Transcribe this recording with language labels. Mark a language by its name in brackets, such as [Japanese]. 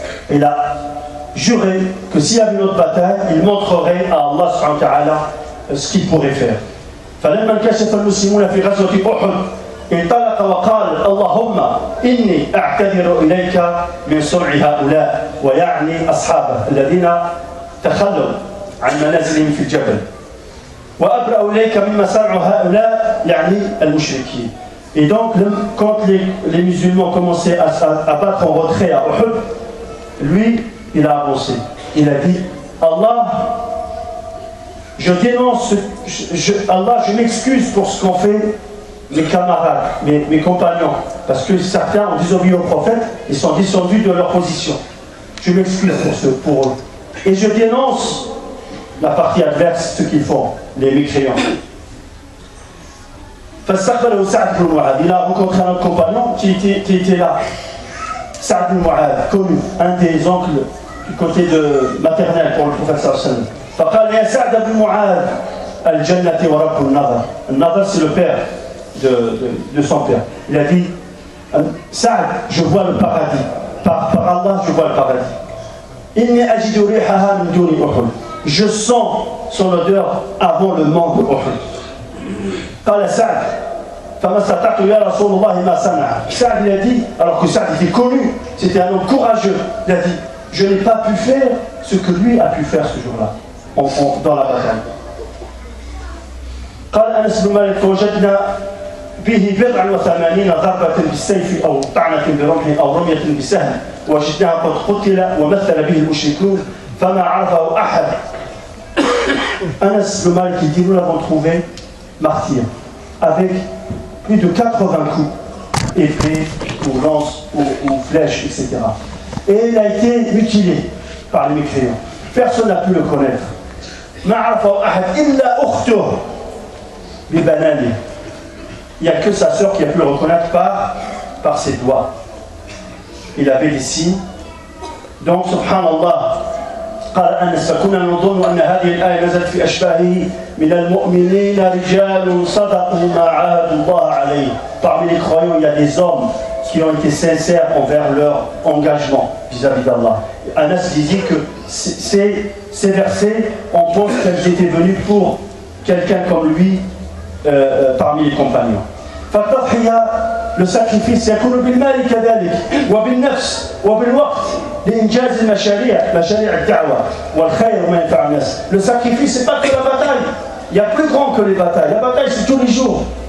[French] Il a juré que s'il y avait une autre bataille, il montrerait à Allah [Arabic] subhanahu wa ta'ala [French] ce qu'il pourrait faire. [Arabic] فلما انكشف المسلمون في غزوة أحد انطلق وقال اللهم إني أعتذر إليك من صنع هؤلاء ويعني أصحابه الذين تخلوا عن منازلهم في الجبل وأبرأ إليك مما صنعوا هؤلاء يعني المشركين. [French] Et donc quand les musulmans commençaient à battre en retrait à Uhud, lui il a avancé. Il a dit Allah, je dénonce, Allah, je m'excuse pour ce qu'ont fait mes camarades, mes compagnons, parce que certains ont désobéi au prophète, ils sont descendus de leur position. Je m'excuse pour eux. Et je dénonce la partie adverse, ce qu'ils font, les mécréants. Il a rencontré un autre compagnon qui était là. Sa'd bin Mu'adh, connu, un des oncles du côté de maternel pour le prophète [Arabic] sallallahu alayhi wa sallam. فقال يا سعد بن معاذ الجنة ورب النظر. [French] النظر c'est le père de son père. Il a dit Saad, je vois le paradis. Par Allah, je vois le paradis. [Arabic] إني أجد ريحها من دون أحد. [French] Je sens son odeur avant le mont de Uhud. [Arabic] قال سعد فما استطعت يا رسول الله ما صنع. [French] Saad il a dit, alors que Saad était connu, c'était un homme courageux, il a dit je n'ai pas pu faire ce que lui a pu faire ce jour-là dans la bataille. [Arabic] قال أنس بن مالك وجدنا به 87 ضربة بالسيف أو طعنة برمح أو رمية بسهم وجدناه قد قتل ومثل به المشركون فما عرفه أحد. [French] Anas bin Malik dit nous l'avons trouvé martyr avec plus de 80 coups, épée ou lance ou flèche, etc. Et il a été mutilé par les mécréants. Personne n'a pu le connaître. [Arabic] ما عرفه أحد إلا أخته ببنانه. [French] Il n'y a que sa sœur qui a pu le reconnaître par ses doigts. Il avait des signes. Donc, subhanallah, [Arabic] قال أنس فكنا نظن أن هذه الآية نزلت في أشباهه من المؤمنين رجال صدقوا ما عاهدوا الله عليه. [French] Parmi les croyants, il y a des hommes qui ont été sincères envers leur engagement vis-à-vis d'Allah. Anas disait que ces versets, on pense qu'elles étaient venues pour quelqu'un comme lui parmi les compagnons. [Arabic] فالتضحية [French] le sacrifice [Arabic] يكون بالمال كذلك وبالنفس وبالوقت لإنجاز المشاريع الدعوة والخير وما ينفع الناس. [French] Le sacrifice c'est pas que la bataille, il y a plus grand que les batailles. La bataille c'est tous les jours.